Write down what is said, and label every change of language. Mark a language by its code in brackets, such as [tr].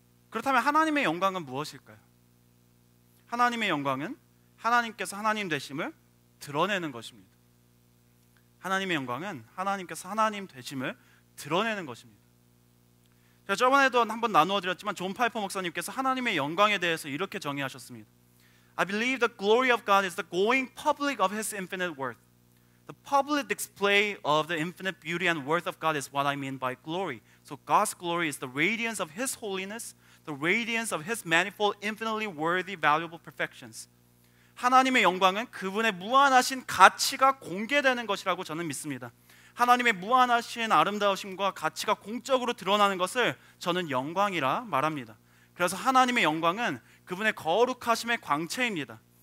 [ko] 그렇다면 하나님의 영광은 무엇일까요? 하나님의 영광은 하나님께서 하나님 되심을 드러내는 것입니다. 하나님의 영광은 하나님께서 하나님 되심을 드러내는 것입니다. 제가 저번에도 한번 나누어 드렸지만 존 파이퍼 목사님께서 하나님의 영광에 대해서 이렇게 정의하셨습니다. [en] I believe the glory of God is the going public of His infinite worth. The public display of the infinite beauty and worth of God is what I mean by glory. So God's glory is the radiance of His holiness, the radiance of His manifold, infinitely worthy, valuable perfections. [ko] 하나님의 영광은 그분의 무한하신 가치가 공개되는 것이라고 저는 믿습니다. 하나님의 무한하신 아름다우심과 가치가 공적으로 드러나는 것을 저는 영광이라 말합니다. 그래서 하나님의 영광은 그분의 거룩하심의 광채입니다.